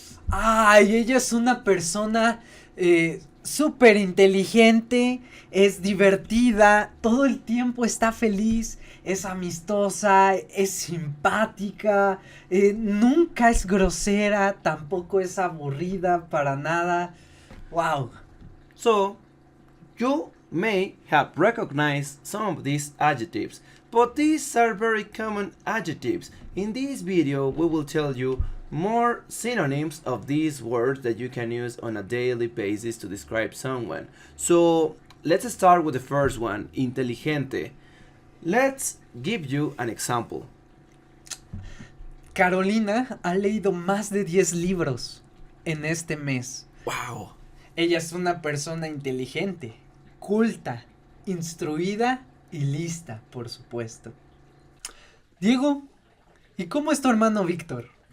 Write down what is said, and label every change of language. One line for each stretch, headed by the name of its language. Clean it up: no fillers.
Spanish: Ay, ella es una persona súper inteligente, es divertida, todo el tiempo está feliz, es amistosa, es simpática, nunca es grosera, tampoco es aburrida para nada. Wow.
English: So, you may have recognized some of these adjectives, but these are very common adjectives. In this video, we will tell you more synonyms of these words that you can use on a daily basis to describe someone. So, let's start with the first one, inteligente. Let's give you an example.
Spanish: Carolina ha leído más de 10 libros en este mes. Wow. Ella es una persona inteligente, culta, instruida y lista, por supuesto. Diego, ¿y cómo es tu hermano Víctor?